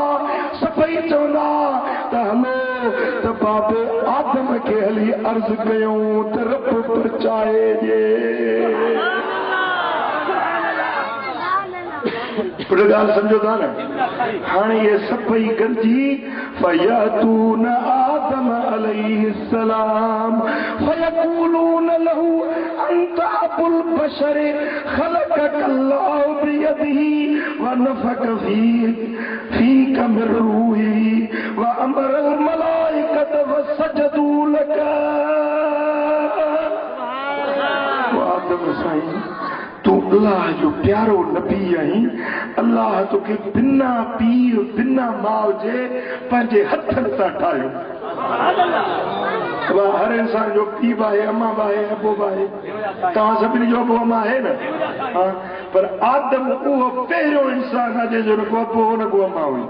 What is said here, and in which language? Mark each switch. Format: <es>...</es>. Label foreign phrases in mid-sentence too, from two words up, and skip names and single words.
<sd>सभई चवंदा त हलो त बाबे आदम खे हली अर्ज़ कयूं त रब परचाए ॾे। ॻाल्हि सम्झो था न। हाणे ये सभई गॾिजी</sd> <ar>فيأتون آدم عليه السلام فيقولون له أنت أبو البشر خلقك الله بيده ونفخ فيك من روحه وأمر الملائكة وسجدوا لك.</ar> <sd>आदम साईं तू अल्लाह जो प्यारो नबी आई। अल्लाह तोखे बिना पीर बिना माउ जे पंहिंजे हथनि सां ठाहियो। हर इंसान जो पीउ आहे, अम्मा आहे, अबो आहे। तव्हां सभिनी जो अबो अम्मा आहे न? हाँ, पर आदम उहो पहिरियों इंसान आहे जंहिंजो न को अबो न को अम्मा हुई।</sd>